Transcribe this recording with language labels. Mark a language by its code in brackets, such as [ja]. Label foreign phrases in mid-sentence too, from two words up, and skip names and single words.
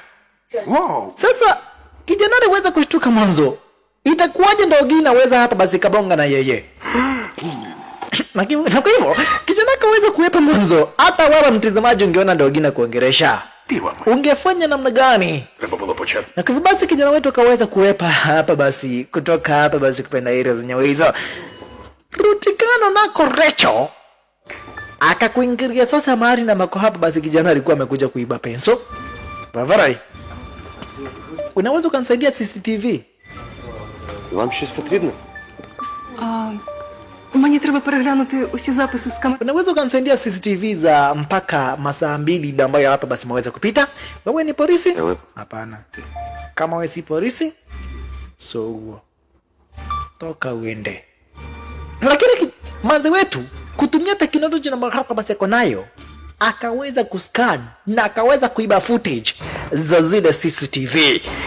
[uk] Вау. [sw] Sasa kijana aliweza kushtuka mwanzo. Itakuwaje ndogi naweza hapa basi kabonga na yeye? Na kwa hivyo kijana akaweza kuepa mwanzo. Hata wewe mtazamaji ungeona ndogi na kuongeresha, [uk] Півами. [sw] ungefanya namna gani? [uk] Треба було почати. [sw] Na kwa hivyo basi kijana wetu akaweza kuepa hapa basi, kutoka hapa basi kupenda area zenye hizo. Rutikano nako Rachel akakuingilia sasa mahali na mako hapa basi kijana alikuwa amekuja kuiba penso. Vavarai, unaweza kunisaidia CCTV? [uk] Вам щось потрібно? Мені Мені треба переглянути усі записи з камер. [sw] Unaweza ukanisaidia CCTV za mpaka masaa 2 ambayo hapa basi maweza kupita? Wewe ni polisi? Hapana. Kama wewe si polisi, so toka uende. Lakini manze wetu kutumia teknolojia na hapa basi yako nayo, akaweza kuscan na akaweza kuiba footage za zile CCTV.